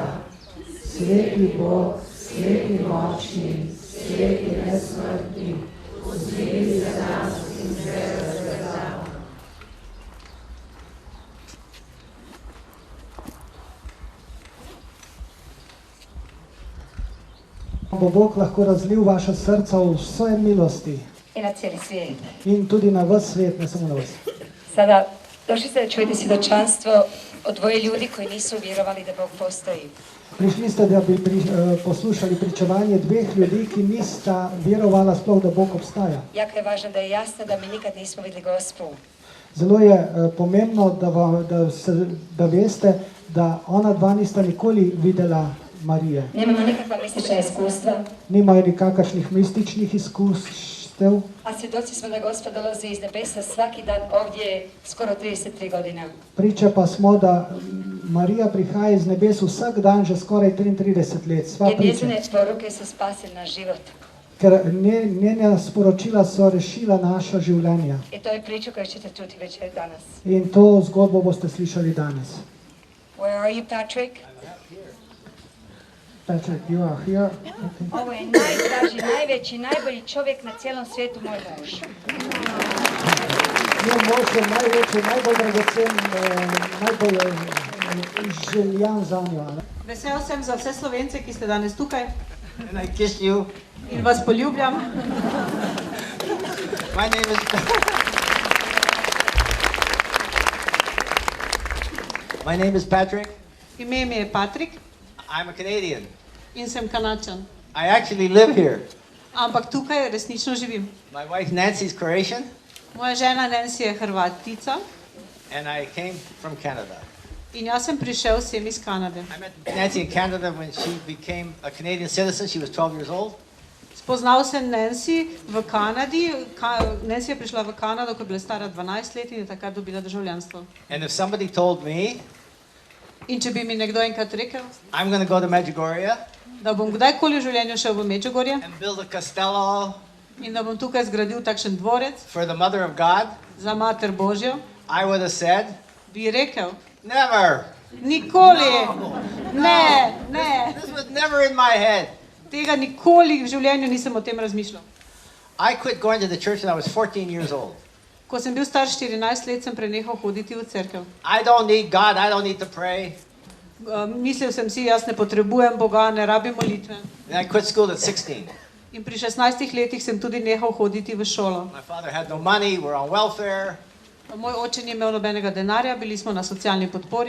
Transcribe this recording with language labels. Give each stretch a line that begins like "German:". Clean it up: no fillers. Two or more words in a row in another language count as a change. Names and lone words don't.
Slovenian: Sveti Bog, sveti močni, sveti nesmrtni, usmili se nas in vsega sveta. Bo Bog lahko razlil vaša srca v vse milosti.
Croatian: I na cijeli svijet.
Slovenian: In tudi na vas svijet, ne samo na vas.
Croatian: Sada, došli ste da čujete svjedočanstvo od dvoje ljudi koji nisu vjerovali da Bog postoji.
Slovenian: Prišli ste, da bi poslušali pričevanje dveh ljudi, ki nista vjerovala sploh, da Bog obstaja.
Croatian: Jako je važno da je jasno da mi nikad nismo vidjeli Gospu.
Slovenian: Zelo je pomembno, da veste, da ona dva nista nikoli videla Marije.
Croatian: Nemamo nikakva mistična iskustva.
Slovenian: Nimajo nikakršnih mističnih izkustev.
Croatian: A svjedoci smo da Gospod dolazi iz nebesa svaki dan ovdje skoro 33 godina.
Slovenian: Priče pa smo, da Marija prihaja iz nebes vsak dan že skoraj 33 let. Sva
Croatian: Jer
Slovenian: priča.
Croatian: njezine poruke su spasile naš život.
Slovenian: Ker njena sporočila so rešila naša življenja.
Croatian: I to je priča koju ćete čuti večer danas.
Slovenian: In to zgodbo boste slišali danes.
English: Where are you, Patrick? Patrick, you are here. Okay.
Croatian: Ovo je najdraži, najveći, najbolji čovjek na cijelom svijetu, moj muž.
Slovenian: Njen mož je največji, najbolj dragocen, najbolj željan za njo. Vesel sem za vse Slovence, ki ste danes tukaj.
English: And I kiss you.
Slovenian: In vas poljubljam.
English: My name is Patrick.
Slovenian: Ime mi je Patrik
English: I'm a Canadian.
Slovenian: in sem Kanačan.
English: I actually live here.
Slovenian: Ampak tukaj resnično živim.
English: My wife Nancy's Croatian,
Slovenian: Moja žena Nancy je Hrvatica
English: and I came from Canada.
Slovenian: in jaz sem prišel sem iz Kanade.
English: I met Nancy in Canada when she became a Canadian citizen. She was 12 years old.
Slovenian: Spoznal sem Nancy v Kanadi. Nancy je prišla v Kanado, ko je bila stara 12 let in je takrat dobila državljanstvo.
English: And if somebody told me
Slovenian: In če bi mi nekdo enkrat rekel,
English: I'm going to go to Medjugorje
Slovenian: da bom kdajkoli v življenju šel v Medjugorje
English: and build a castello
Slovenian: in da bom tukaj zgradil takšen dvorec
English: for the Mother of God,
Slovenian: za Mater Božjo,
English: I would have said,
Slovenian: bi rekel,
English: never.
Slovenian: nikoli, ne,
English: This was never in my head.
Slovenian: tega nikoli v življenju nisem o tem razmišljal.
English: I quit going to the church when I was 14 years old.
Slovenian: Ko sem bil star 14 let, sem prenehal hoditi v cerkev.
English: I don't need God. I don't need to pray.
Slovenian: Mislil sem si, jaz ne potrebujem Boga, ne rabim molitve.
English: And I quit school at 16.
Slovenian: In pri 16 letih sem tudi nehal hoditi v šolo.
English: My father had no money. We're on welfare.
Slovenian: Moj oče ni imel nobenega denarja, bili smo na socialni podpori.